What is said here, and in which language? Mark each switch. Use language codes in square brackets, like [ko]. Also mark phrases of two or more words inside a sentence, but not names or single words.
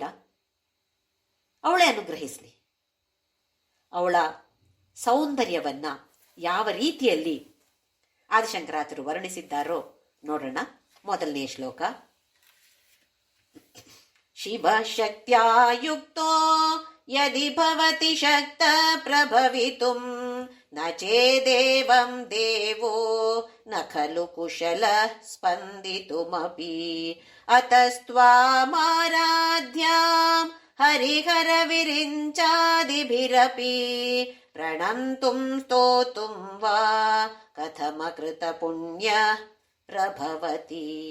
[kn] ಅವಳೇ ಅನುಗ್ರಹಿಸಲಿ. ಅವಳ ಸೌಂದರ್ಯವನ್ನ ಯಾವ ರೀತಿಯಲ್ಲಿ ಆದಿಶಂಕರಾಚಾರ್ಯರು ವರ್ಣಿಸಿದ್ದಾರೋ ನೋಡೋಣ. ಮೊದಲನೇ ಶ್ಲೋಕ. [sa] ಶಿವ ಶಕ್ತ್ಯಾ ಯುಕ್ತೋ ಯದಿ ಭವತಿ ಶಕ್ತ ಪ್ರಭವಿತುಂ ನ ಚೇದೇವಂ ದೇವೋ ನ ಖಲು ಕುಶಲ ಸ್ಪಂದಿತುಮಪಿ ಅತಸ್ತ್ವಾಮಾರಾಧ್ಯಾಂ ಹರಿಹರ ವಿರಿಂಚಾದಿಭಿರಪಿ ಪ್ರಣಂತುಂ ಸ್ತೋತುಂ ವಾ ಕಥಮಕೃತ ಪುಣ್ಯ ಪ್ರಭವತಿ.